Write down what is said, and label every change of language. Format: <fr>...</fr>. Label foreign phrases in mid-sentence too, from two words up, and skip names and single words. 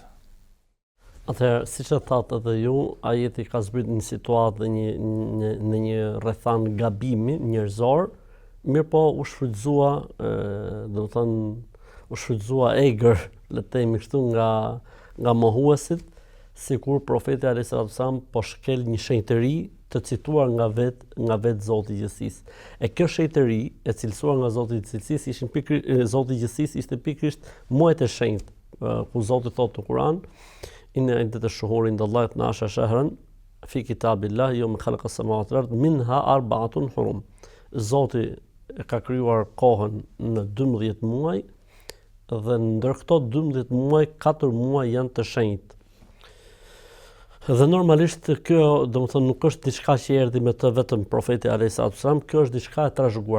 <sq>Atëherë, siç e thatë edhe ju, ajeti ka zbritur një situatë dhe në një rrethan gabimi njerëzor, mirë po u shfrytëzua, u shfrytëzua egër, le të themi kështu, nga mohuesit, sikur profeti</sq> <ar>عليه السلام</ar> <sq>po shkel një shenjtëri të cituar nga vet Zoti i Gjithësisë. E kjo shenjtëri e cilësuar nga Zoti i Gjithësisë Zoti i Gjithësisë ishte pikërisht muajt e shenjtë, ku Zoti thotë në Kur'an:</sq> <ar>إن عدة الشهور عند الله 12 شهرا في كتاب الله يوم خلق السماوات والأرض منها أربعة حرم.</ar> <sq>Zoti ka krijuar kohën në 12 muaj dhe ndër këto 12 muaj 4 muaj janë të shenjtë. Dhe normalisht kjo, domethënë, nuk është diçka që erdhi me të vetëm profeti</sq> <ar>عليه السلام,</ar> <sq>kjo është diçka e trashëguar.</sq>